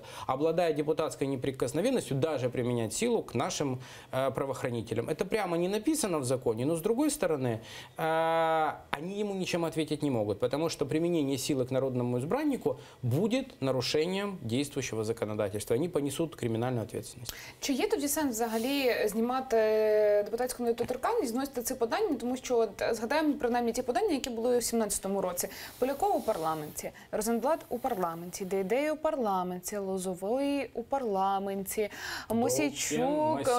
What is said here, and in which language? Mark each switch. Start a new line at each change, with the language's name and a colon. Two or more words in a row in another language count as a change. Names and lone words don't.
Russian: Обладая депутатской неприкосновенностью, даже применять силу к нашим правоохранителям. Это прямо не написано в законе, но с другой стороны, они ему ничем ответить не могут, потому что применение силы к народному избраннику будет нарушением действующего законодательства. Они понесут криминальную ответственность.
Ukrainian: Чи є тоді сенс взагалі знімати депутатську недоторканність, зносити ці подання, тому що от, згадаємо принаймні ті подання, які були у 2017 році. Поляков у парламенті, Розенблат у парламенті, Дейдей у парламенті, Лозовий у парламенті, Мосійчук.